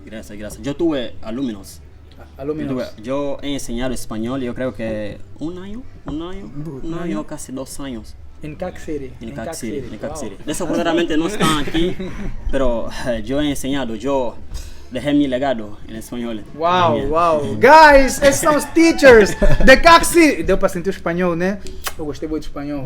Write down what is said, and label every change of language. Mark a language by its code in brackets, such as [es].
[es] Gracias. Yo tuve alumnos. Yo he enseñado español, yo creo que un año, casi 2 años. En Cac City. En Cac City. [en] Wow. [es] Desafortunadamente no están aquí, pero yo he enseñado, yo dejé mi legado en español. [en] Wow, [es] También. [en] wow. [pt] Guys, esses são os teachers de Cac City. Deu pra sentir o espanhol, né? Eu gostei muito do espanhol.